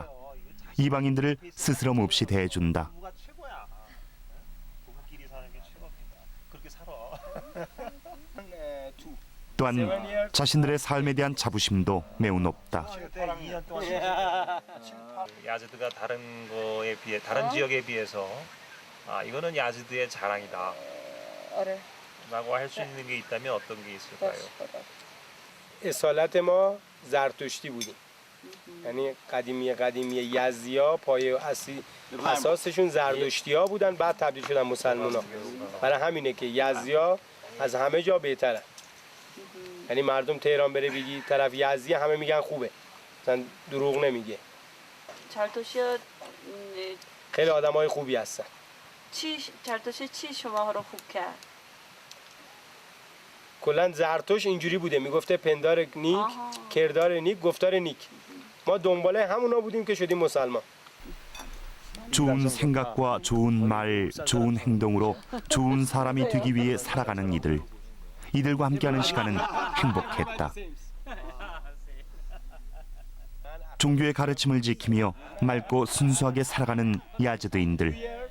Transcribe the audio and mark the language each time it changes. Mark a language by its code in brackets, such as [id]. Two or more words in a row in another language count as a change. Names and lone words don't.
[ko] 이방인들을 스스럼 없이 대해준다. 또한 자신들의 삶에 대한 자부심도 매우 높다. 야즈드가 다른 거에 비해 다른 지역에 비해서 이거는 야즈드의 자랑이다. 라고 할 수 있는 게 있다면 어떤 게 있을까요? [fa] اصالت ما زرتشتی بودیم یعنی قدیمی یزدی‌ها پایه اساسشون زرتشتی‌ها بودن بعد تبدیل شدن مسلمان‌ها برای همینه که یزدی‌ها از همه جا بهترن یعنی مردم تهران بره بگی طرف یزدی همه میگن خوبه مثلا دروغ نمیگه خیلی آدمای خوبی هستن چی شما رو خوب کرد؟ کلا زرتوش اینجوری بوده میگفته پندار نیک کردار نیک گفتار نیک ما دنباله همونا بودیم که شدیم مسلمان. [ko] 좋은 생각과 좋은 말, 좋은 행동으로 좋은 사람이 되기 위해 살아가는 이들. 이들과 함께하는 시간은 행복했다. 종교의 가르침을 지키며 맑고 순수하게 살아가는 야즈드인들.